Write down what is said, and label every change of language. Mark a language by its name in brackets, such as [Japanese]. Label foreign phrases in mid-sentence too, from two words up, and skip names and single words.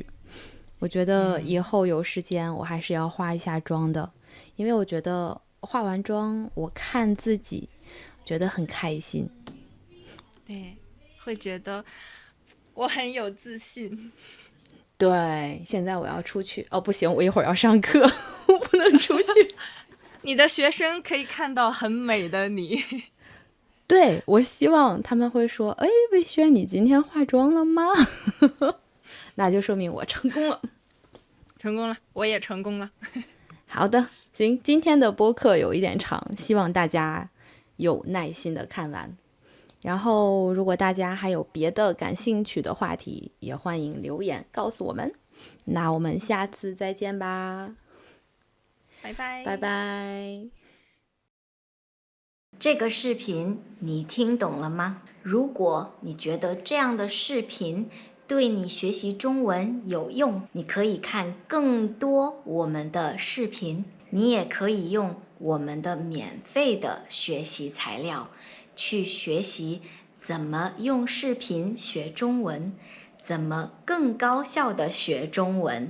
[Chinese] 我覺得以後有時間我還是要化一下妝的，因為我覺得化完妝我看自己覺得很開心。對，會覺得我很有自信。對，現在我要出去，哦不行，我一會兒要上課，我不能出去。你的學生可以看到很美的你。對，我希望他們會說，哎，魏軒你今天化妝了嗎？那就說明我成功了。成功了，我也成功了。好的，行，今天的播客有一點長，希望大家有耐心的看完。然後如果大家還有別的感興趣的話題，也歡迎留言告訴我們。那我們下次再見吧。拜拜。拜拜。這個視頻你聽懂了嗎？如果你覺得這樣的視頻對你學習中文有用，你可以看更多我們的視頻，你也可以用我們的免費的學習材料去學習怎麼用視頻學中文，怎麼更高效的學中文。